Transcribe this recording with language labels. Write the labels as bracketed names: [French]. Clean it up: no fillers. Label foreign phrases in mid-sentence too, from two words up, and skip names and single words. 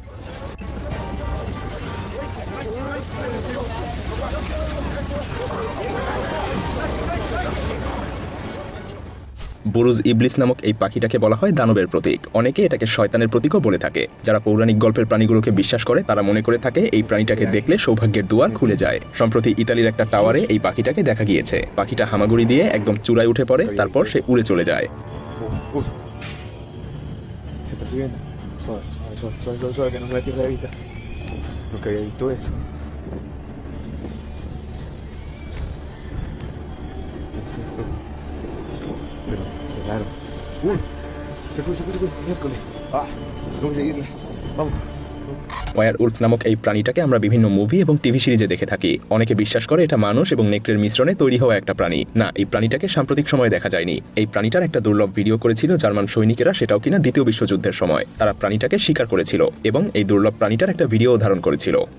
[Bangla] বুরুজ ইবলিস নামক এই পাখিটাকে বলা হয় দানবের প্রতীক। অনেকে এটাকে শয়তানের প্রতীকও বলে থাকে। যারা পৌরাণিক গল্পের প্রাণীগুলোকে বিশ্বাস করে তারা মনে করে থাকে এই প্রাণীটাকে দেখলে সৌভাগ্যের দুয়ার খুলে যায়। সম্প্রতি ইতালির একটা টাওয়ারে এই পাখিটাকে দেখা গিয়েছে। পাখিটা হামাগুড়ি দিয়ে একদম চূড়ায় উঠে পড়ে, তারপর সে উড়ে চলে যায়। [Spanish] Pero, claro. ¡Uy! Se fue, miércoles. ¡Ah! Tengo que seguirle. Vamos. [Bangla] ওয়ার উলফ নামক এই প্রাণীটাকে আমরা বিভিন্ন মুভি এবং টিভি সিরিজে দেখে থাকি। অনেকে বিশ্বাস করে এটা মানুষ এবং নেকড়ের মিশ্রণে তৈরি হওয়া একটা প্রাণী। না, এই প্রাণীটাকে সাম্প্রতিক সময়ে দেখা যায়নি। এই প্রাণীটার একটা দুর্লভ ভিডিও করেছিল জার্মান সৈনিকেরা, সেটাও কিনা দ্বিতীয় বিশ্বযুদ্ধের সময়। তারা প্রাণীটাকে শিকার করেছিল এবং এই দুর্লভ প্রাণীটার একটা ভিডিও ধারণ করেছিল।